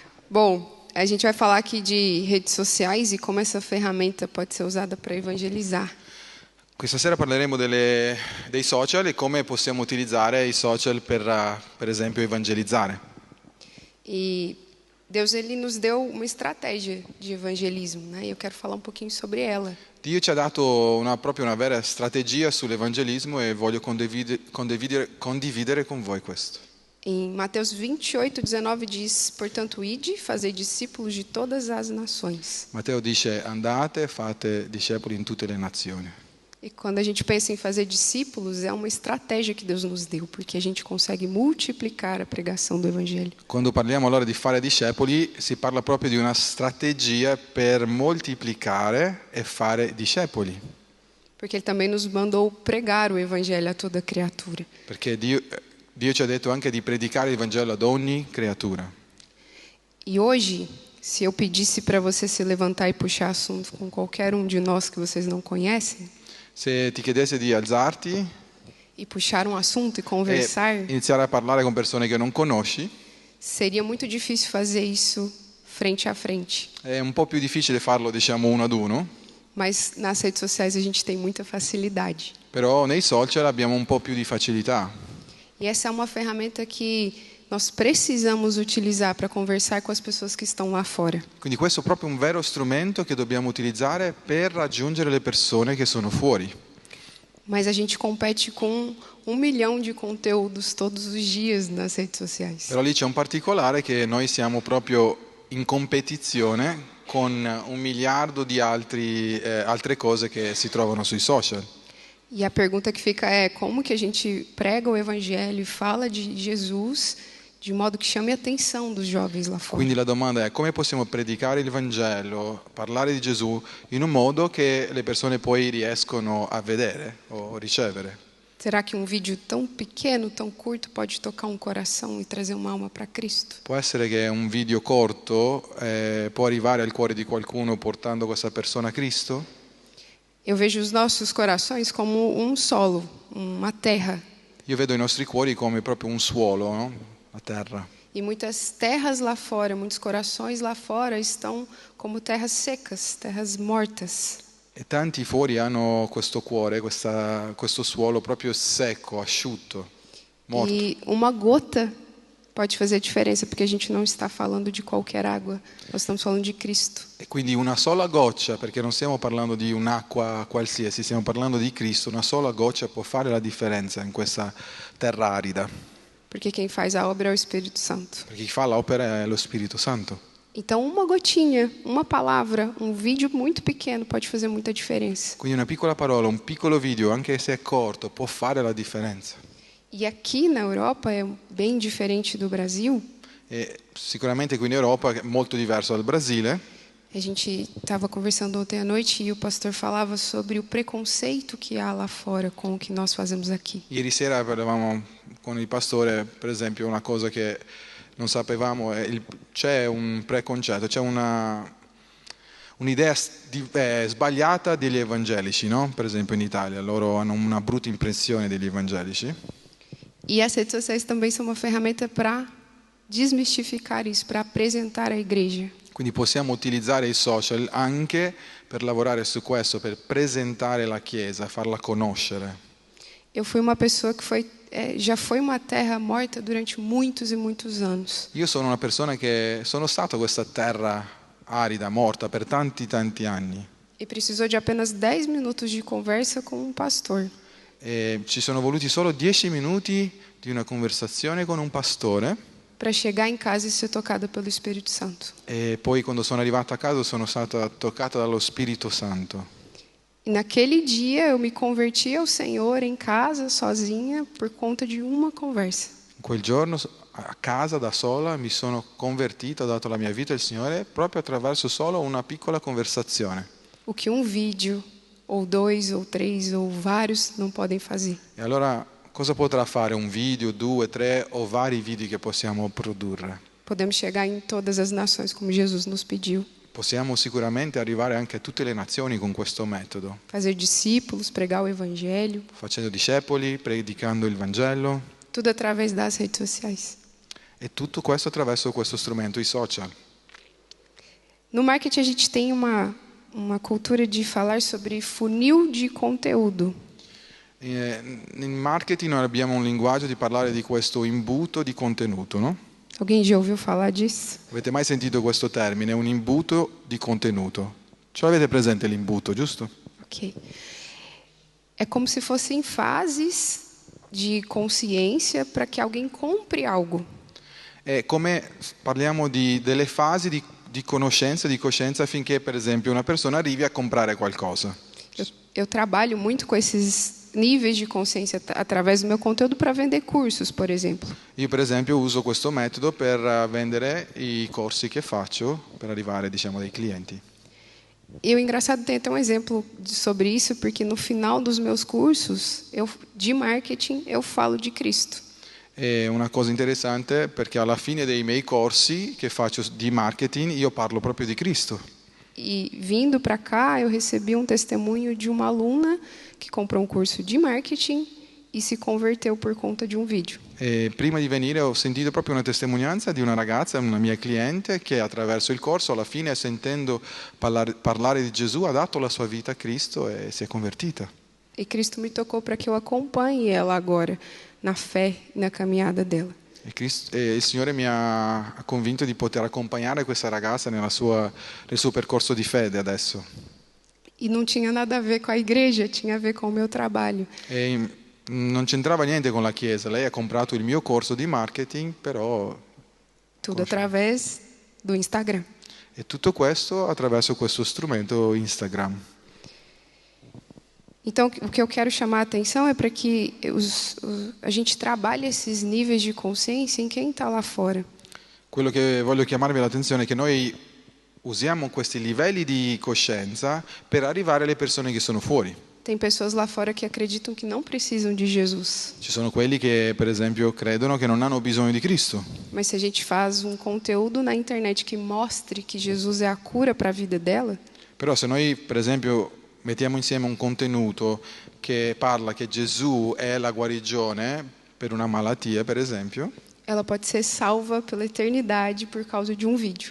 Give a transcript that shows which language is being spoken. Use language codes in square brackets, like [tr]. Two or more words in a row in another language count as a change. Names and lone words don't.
[pt] Bom, a gente vai falar aqui de redes sociais e como essa ferramenta pode ser usada para evangelizar. [it] Questa sera parleremo dei social e come possiamo utilizzare i social per esempio, evangelizzare. [pt] E Deus ele nos deu uma estratégia de evangelismo, né? E eu quero falar um pouquinho sobre ela. [it] Dio ci ha dato proprio una vera strategia sull'evangelismo e voglio condividere con voi questo. [pt] Em Mateus 28:19 diz: portanto, ide, fazei discípulos de todas as nações. [it] Matteo dice: andate, fate discepoli in tutte le nazioni. [pt] E quando a gente pensa em fazer discípulos, é uma estratégia que Deus nos deu, porque a gente consegue multiplicar a pregação do evangelho. [it] Quando parliamo allora di fare discepoli, si parla proprio di una strategia per moltiplicare e fare discepoli. [pt] Porque ele também nos mandou pregar o evangelho a toda criatura. [it] Perché Dio ci ha detto anche di predicare il Vangelo ad ogni creatura. [pt] E hoje, se eu pedisse para você se levantar e puxar assunto com qualquer um de nós que vocês não conhecem, [it] Se ti chiedesse di alzarti [pt] e puxar um assunto e e conversar, [it] iniziare a parlare con persone che non conosci, [pt] seria muito difícil fazer isso frente a frente. [it] è un po' più difficile farlo, diciamo, uno ad uno, [pt] Mas nas redes sociais a gente tem muita facilidade. [it] però nei social abbiamo un po' più di facilità. [pt] E essa é uma ferramenta que nós precisamos utilizar para conversar com as pessoas que estão lá fora. [it] Quindi questo è proprio un vero strumento che dobbiamo utilizzare per raggiungere le persone che sono fuori. [pt] Mas a gente compete com 1 milhão de conteúdos todos os dias nas redes sociais. [it] Però lì c'è un particolare che noi siamo proprio in competizione con 1 miliardo di altre cose che si trovano sui social. [pt] E a pergunta que fica é como que a gente prega o evangelho e fala de Jesus de modo que chame a atenção dos jovens lá fora. [it] Quindi la domanda è come possiamo predicare il Vangelo, parlare di Gesù in un modo che le persone poi riescono a vedere o ricevere. [pt] Será que um vídeo tão pequeno, tão curto pode tocar um coração e trazer uma alma para Cristo? [it] Può essere che un video corto può arrivare al cuore di qualcuno portando questa persona a Cristo? [pt] Eu vejo os nossos corações como um solo, uma terra. [it] Io vedo i nostri cuori come proprio un suolo, no? La terra. [pt] E muitas terras lá fora, muitos corações lá fora estão como terras secas, terras mortas. [it] E tanti fuori hanno questo cuore, questo suolo proprio secco, asciutto, morto. [pt] E uma gota pode fazer diferença, porque a gente não está falando de qualquer água, nós estamos falando de Cristo. [it] E quindi una sola goccia, perché non stiamo parlando di un'acqua qualsiasi, stiamo parlando di Cristo, una sola goccia può fare la differenza in questa terra arida. [pt] Porque quem faz a obra é o Espírito Santo. [it] Perché chi fa l'opera è lo Spirito Santo. [pt] Então, uma gotinha, uma palavra, um vídeo muito pequeno pode fazer muita diferença. [it] Quindi una piccola parola, un piccolo video, anche se è corto, può fare la differenza. [pt] E aqui na Europa é bem diferente do Brasil. [it] E sicuramente qui in Europa è molto diverso dal Brasile. [pt] A gente estava conversando ontem à noite e o pastor falava sobre o preconceito que há lá fora com o que nós fazemos aqui. [it] Ieri sera parlavamo con il pastore, per esempio, una cosa che non sapevamo, c'è un preconcetto, c'è un'idea sbagliata degli evangelici, no? Per esempio in Italia, loro hanno una brutta impressione degli evangelici. [pt] E as redes sociais também são uma ferramenta para desmistificar isso, para apresentar a igreja. [it] Quindi possiamo utilizzare i social anche per lavorare su questo, per presentare la Chiesa, farla conoscere. [pt] Eu fui uma pessoa que já foi uma terra morta durante muitos e muitos anos. [it] Io sono una persona che sono stato questa terra arida, morta per tanti anni. [pt] E precisou de apenas 10 minutos de conversa com um pastor. [it] E ci sono voluti solo 10 minuti di una conversazione con un pastore. [pt] Para chegar em casa e ser tocada pelo Espírito Santo. [it] E poi quando sono arrivata a casa sono stata toccata dallo Spirito Santo. [pt] E naquele dia eu me converti ao Senhor em casa, sozinha, por conta de uma conversa. [it] Quel giorno a casa da sola mi sono convertito, ho dato la mia vita al Signore proprio attraverso solo una piccola conversazione. [pt] O que um vídeo, ou 2, ou 3, ou vários não podem fazer. [it] E allora cosa potrà fare un video, 2, 3 o vari video che possiamo produrre? [pt] Podemos chegar em todas as nações como Jesus nos pediu. [it] Possiamo sicuramente arrivare anche a tutte le nazioni con questo metodo. [pt] Fazer discípulos, pregar o evangelho. [it] Facendo discepoli, predicando il Vangelo. [pt] Tudo através das redes sociais. [it] E tutto questo attraverso questo strumento, i social. [pt] No marketing a gente tem uma cultura de falar sobre funil de conteúdo. [it] Nel marketing noi abbiamo un linguaggio di parlare di questo imbuto di contenuto, no? [pt] Alguém já ouviu falar disso? [it] Avete mai sentito questo termine, un imbuto di contenuto? Ce l'avete presente l'imbuto, giusto? Ok. [pt] É como se fossem fases de consciência para que alguém compre algo. [it] È come parliamo delle fasi di conoscenza, di coscienza, affinché per esempio una persona arrivi a comprare qualcosa. [pt] Eu trabalho muito com esses níveis de consciência através do meu conteúdo para vender cursos, por exemplo. [it] Io per esempio uso questo metodo per vendere i corsi che faccio per arrivare, diciamo, dai clienti. [pt] E o engraçado tem até um exemplo sobre isso, porque no final dos meus cursos de marketing eu falo de Cristo. [it] È una cosa interessante perché alla fine dei miei corsi che faccio di marketing io parlo proprio di Cristo. [pt] E vindo para cá eu recebi um testemunho de uma aluna que comprou um curso de marketing e se converteu por conta de um vídeo. [it] E prima di venire ho sentito proprio una testimonianza di una ragazza, una mia cliente, che attraverso il corso alla fine, sentendo parlare di Gesù, ha dato la sua vita a Cristo e si è convertita. [pt] E Cristo me tocou para que eu acompanhe ela agora na fé e na caminhada dela. [it] E il Signore mi ha convinto di poter accompagnare questa ragazza nel suo percorso di fede adesso. [pt] E não tinha nada a ver com a igreja, tinha a ver com o meu trabalho. [it] E non c'entrava niente con la Chiesa, lei ha comprato il mio corso di marketing, però... [pt] Tudo através do Instagram. [it] E tutto questo attraverso questo strumento Instagram. [pt] Então, o que eu quero chamar a atenção é para que a gente trabalhe esses níveis de consciência em quem está lá fora. [it] Quello che voglio chiamarvi l'attenzione è che noi usiamo questi livelli di coscienza per arrivare alle persone che sono fuori. [pt] Tem pessoas lá fora que acreditam que não precisam de Jesus. [it] Ci sono quelli che, per esempio, credono che non hanno bisogno di Cristo. [pt] Mas se a gente faz um conteúdo na internet que mostre que Jesus é a cura para a vida dela, [it] Però se noi, per esempio, mettiamo insieme un contenuto che parla che Gesù è la guarigione per una malattia, per esempio, [pt] ela pode ser salva pela eternidade por causa de um vídeo.